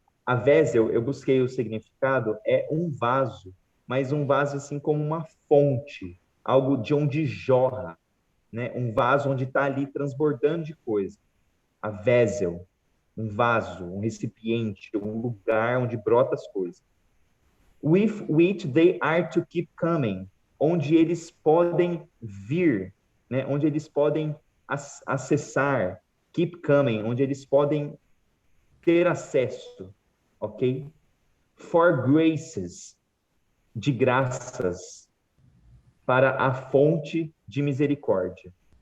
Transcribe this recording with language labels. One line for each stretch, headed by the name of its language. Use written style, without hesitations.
Portuguese: A vessel, eu busquei o significado, é um vaso, mas um vaso assim como uma fonte, algo de onde jorra, né? Um vaso onde está ali transbordando de coisa. A vessel, um vaso, um recipiente, um lugar onde brota as coisas.
English: With which they are to keep coming,
Portuguese: onde eles podem vir, né? Onde eles podem acessar,
English: keep coming,
Portuguese: onde eles podem ter acesso. Ok?
English: For graces,
Portuguese: de graças, para a fonte de misericórdia.